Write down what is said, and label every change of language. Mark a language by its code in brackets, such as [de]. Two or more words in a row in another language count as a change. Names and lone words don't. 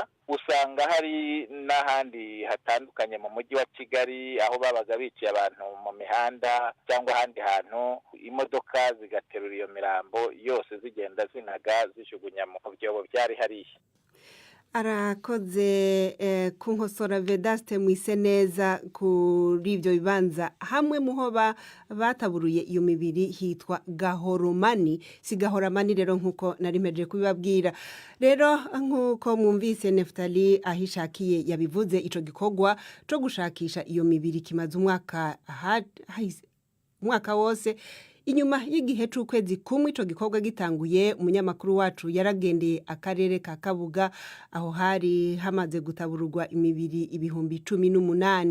[rw] Usanga hari n'ahandi hatandukanye mu mujyi wa Kigali aho babaga biciye abantu mu mihanda cyangwa ahandi hantu, imodoka zigaterura iyo mirambo yose zigenda zinaga zijugunya mu byobo byari hariya. [rn] Arakoze kunkosora Vedaste mwise neza kuri ibyo bibanza hamwe muho bataburuye iyo mibiri hitwa Gahoromani. Si Gahoramani rero nkuko narimeje kubibabwira. Rero nkuko mwumvise Naftali Ahishakiye yabivuze, ico gikorwa cyo gushakisha iyo mibiri kimaze umwaka umwaka wose. Inyuma y'igihe c'ukwezi kumwe ico gikorwa gitanguye, umunyamakuru wacu yaragendeye akarere ka Kabuga aho hari hamaze gutabururwa imibiri 18,000.